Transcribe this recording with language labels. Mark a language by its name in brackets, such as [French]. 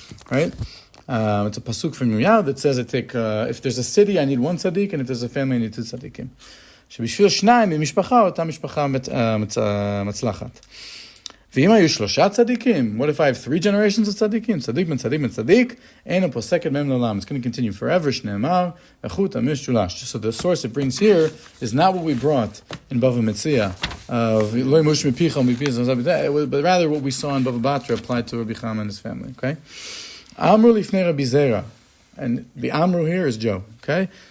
[English] Right? It's a pasuk from Yirmiyahu that says, if there's a city, I need 1 tzaddik, and if there's a family, I need 2 tzaddikim. [Hebrew] שבשביל 2 ממשפחה, אותה משפחה מצלחת. ואם היו 3 צדיקים, [English] what if I have 3 generations of צדיקים? [Hebrew] צדיק בן צדיק בן צדיק, אין הפוסקת מהם לעולם. [English] It's going to continue forever, [Hebrew] שנאמר, החוט המשולש. [English] So the source it brings here is not what we brought in Bava Metzia, of [Hebrew] לא ימוש מפיך ומפיך, [English] but rather what we saw in Bava Batra applied to Rabbi Chama and his family. Okay? [Hebrew] Amru lifnei Rabbi Zera. [English] And the Amru here is Joe. Okay?